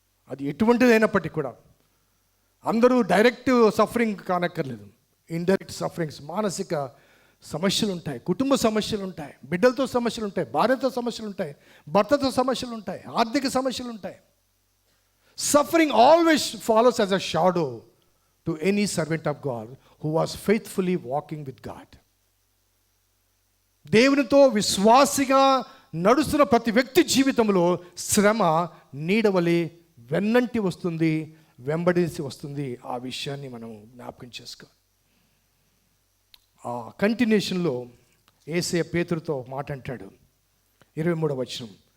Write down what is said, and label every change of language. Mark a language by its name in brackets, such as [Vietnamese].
[Telugu] అది ఎటువంటిదైనప్పటికీ కూడా, అందరూ [English] direct suffering [Telugu] కానక్కర్లేదు, [English] Indirect sufferings. [Telugu] మానసిక సమస్యలు ఉంటాయి, కుటుంబ సమస్యలు ఉంటాయి, బిడ్డలతో సమస్యలు ఉంటాయి, భార్యతో సమస్యలు ఉంటాయి, భర్తతో సమస్యలు ఉంటాయి, ఆర్థిక సమస్యలు ఉంటాయి. [English] Suffering always follows as a shadow to any servant of God who was faithfully walking with God. [Telugu] దేవునితో విశ్వాసిగా నడుస్తున్న ప్రతి వ్యక్తి జీవితంలో శ్రమ నీడవలే వెన్నంటి వస్తుంది, వెంబడించి వస్తుంది. ఆ విషయాన్ని మనం జ్ఞాపకం చేసుకోవాలి. ఆ కంటిన్యూషన్లో యేసయ్య పేతురుతో మాట అంటాడు, 23వ వచనం.